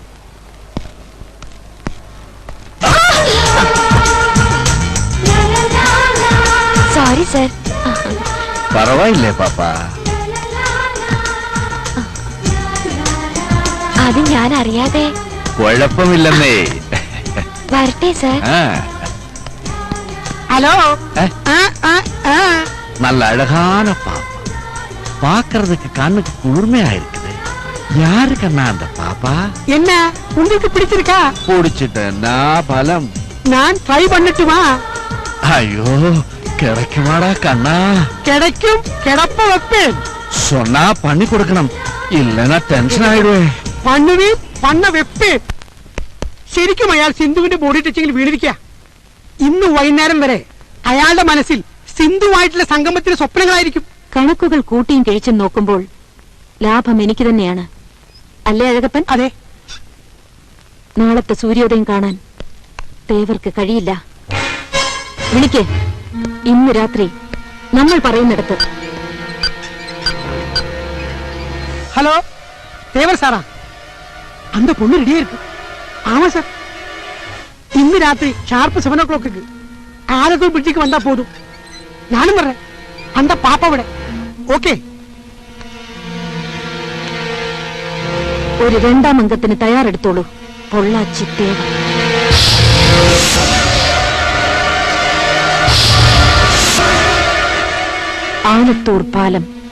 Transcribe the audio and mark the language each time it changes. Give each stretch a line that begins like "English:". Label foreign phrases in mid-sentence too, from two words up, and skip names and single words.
Malayalam: സോറി സർ.
Tamil: பரவாயில்லையே பாப்பா?
Malayalam: അത് ഞാൻ അറിയാതെ. കുഴപ്പമില്ലെന്നേ. വരട്ടെ സർ. ഹലോ.
Tamil: நல்ல அழகான பாப்பா. பாக்குறதுக்கு கண்ணுக்கு குளிர்மையா இருக்குது. யாரு கண்ணா அந்த பாப்பா? என்ன உங்களுக்கு பிடிச்சிருக்கா? பிடிச்சிட்டேன்னா பலம். நான் ட்ரை பண்ணட்டுமா? ஐயோ, கிடைக்குமாடா கண்ணா? கிடைக்கும், கிடப்ப வைப்பேன். சொன்னா பண்ணி கொடுக்கணும், இல்லைன்னா டென்ஷன் ஆயிடுவே. பண்ணுவேன், பண்ண வைப்பேன்.
Malayalam: ശരിക്കും അയാൾ സിന്ധുവിന്റെ
English: body touching
Malayalam: വീണിരിക്കുക. ഇന്ന് വൈകുന്നേരം വരെ അയാളുടെ മനസ്സിൽ സിന്ധുവായിട്ടുള്ള സംഗമത്തിന് സ്വപ്നങ്ങളായിരിക്കും. കണക്കുകൾ കൂട്ടിയും കിഴിച്ചും നോക്കുമ്പോൾ ലാഭം എനിക്ക് തന്നെയാണ്, അല്ലേ അഴകപ്പൻ? അതെ. നാളത്തെ സൂര്യോദയം കാണാൻ തേവർക്ക് കഴിയില്ല. വിളിക്ക്. ഇന്ന് രാത്രി നമ്മൾ പറയുന്നിടത്ത്.
Tamil: ஹலோ, தேவர் சாரா? அந்த பொண்ணு ரெடியா இருக்கு. ஆமா சார்.
Malayalam: ഇന്ന് രാത്രി
English: sharp 7 o'clock
Malayalam: ആലത്തൂർ ബ്രിഡ്ജിക്ക്
Tamil: வந்தா போதும்.
Malayalam: ഞാനും പറഞ്ഞേ,
Tamil: அந்த பாப்பா
Malayalam: ഇവിടെ. ഓക്കെ. ഒരു രണ്ടാം അംഗത്തിന് തയ്യാറെടുത്തോളൂ. പൊള്ളാച്ചി തേവർ. ആലത്തൂർ പാലം.